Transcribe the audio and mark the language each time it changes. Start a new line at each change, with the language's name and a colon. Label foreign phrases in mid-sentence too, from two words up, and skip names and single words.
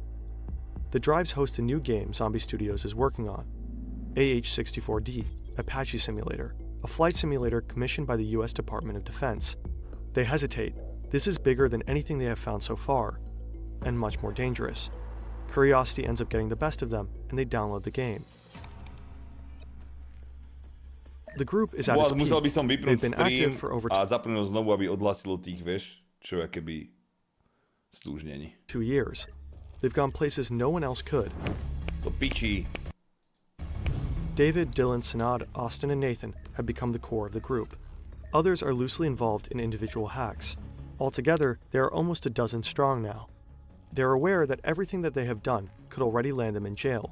English: The drives host a new game Zombie Studios is working on, AH-64D, Apache Simulator, a flight simulator commissioned by the US Department of Defense. They hesitate. This is bigger than anything they have found so far, and much more dangerous. Curiosity ends up getting the best of them, and they download the game. The group is at its peak.
Slovak: Musel by som vypnúť
English: They've been active for over
Slovak: a zapnúť znovu, aby odhlasilo tých, vieš, čo je keby stúžnení.
English: 2 years. They've gone places no one else could.
Slovak: To piči.
English: David, Dylan, Sanad, Austin, and Nathan have become the core of the group. Others are loosely involved in individual hacks. Altogether, there are almost a dozen strong now. They're aware that everything that they have done could already land them in jail.